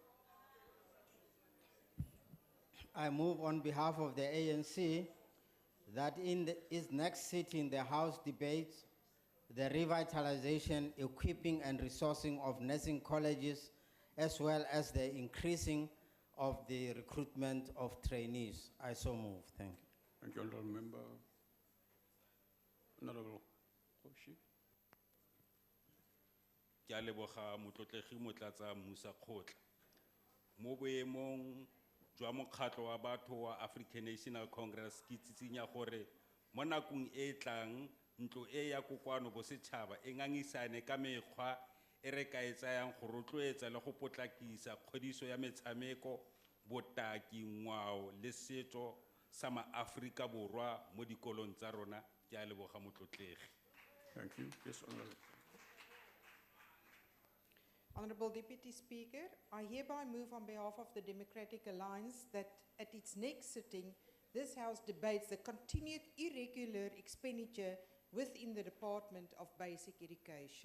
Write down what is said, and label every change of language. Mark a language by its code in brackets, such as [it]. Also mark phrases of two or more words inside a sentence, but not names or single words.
[en] I move on behalf of the ANC that in its next sitting, the House debates the revitalization, equipping and resourcing of nursing colleges, as well as the increasing of the recruitment of trainees. I so move. Thank you. Thank you, Honorable Member. Honorable Koshi. [tn] Ke a leboga motlotlegi motlatsa Musa Khotla. Mo boemong jwa mokgatlo wa batho wa African National Congress ke tsitsinya gore mo nakong e tlang ntlo e ya kokwano bo setšhaba e ngangisane ka mekgwa e re ka e tsayang go rotloetsa le go potlakisa kgodiso ya metshameko botaki ngwao le setso sa maAfrika Borwa mo dikolong tsa rona. Ke a leboga motlotlegi. [en] Thank you. Yes, Honorable. Honorable Deputy Speaker, I hereby move on behalf of the Democratic Alliance that at its next sitting, this House debates the continued irregular expenditure within the Department of Basic Education.